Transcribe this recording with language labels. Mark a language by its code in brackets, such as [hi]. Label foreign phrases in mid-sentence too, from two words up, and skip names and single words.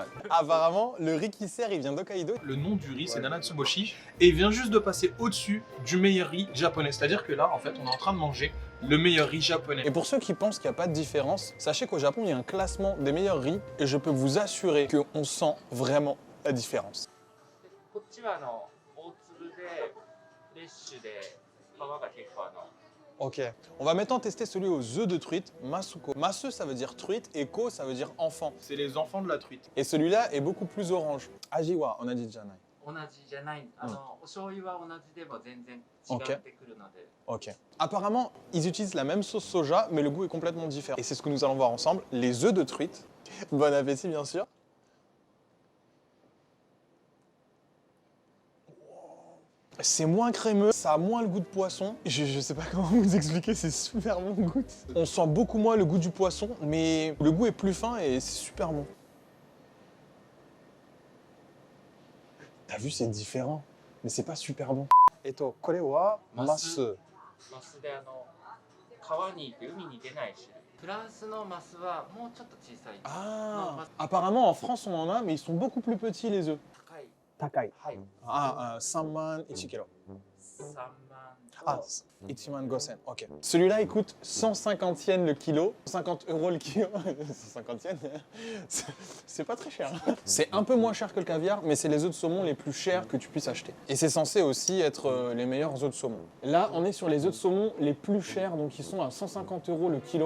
[fr] Apparemment, le riz qui sert, il vient d'Hokkaido. Le nom du riz, c'est Nanatsuboshi, et il vient juste de passer au-dessus du meilleur riz japonais. C'est-à-dire que là, en fait, on est en train de manger le meilleur riz japonais. Et pour ceux qui pensent qu'il n'y a pas de différence, sachez qu'au Japon, il y a un classement des meilleurs riz et je peux vous assurer qu'on sent vraiment la différence. [ja] こっちは大粒でレッシュで皮が結構 [fr] Ok, on va maintenant tester celui aux œufs de truite, masuko. Masu, ça veut dire truite et ko, ça veut dire enfant. C'est les enfants de la truite. Et celui-là est beaucoup plus orange. Ajiwa, on a dit janai. [ja] 同じじゃない、お醤油は同じでも全然違ってくるので。 [fr] Ok. Apparemment, ils utilisent la même sauce soja, mais le goût est complètement différent. Et c'est ce que nous allons voir ensemble, les œufs de truite. Bon appétit, bien sûr. C'est moins crémeux, ça a moins le goût de poisson. Je sais pas comment vous expliquer, c'est super bon goût. On sent beaucoup moins le goût du poisson, mais le goût est plus fin et c'est super bon. T'as vu, c'est différent, mais c'est pas super bon. [ja] えっと、これはマス. マスで川にいて海に出ない種類。フランスのマスはもうちょっと小さい。 [fr] Ah, apparemment en France on en a, mais ils sont beaucoup plus petits les œufs. [ja] 高い。 Takai. はい。 [fr] Ah, 3man 1 kilo. [ja] 3万。 Ah, 一万五千, [fr] ok. Celui-là, il coûte 150 yens le kilo. 50 € le kilo. 150 yens, c'est pas très cher. C'est un peu moins cher que le caviar, mais c'est les œufs de saumon les plus chers que tu puisses acheter. Et c'est censé aussi être les meilleurs œufs de saumon. Là, on est sur les œufs de saumon les plus chers, donc ils sont à 150 € le kilo.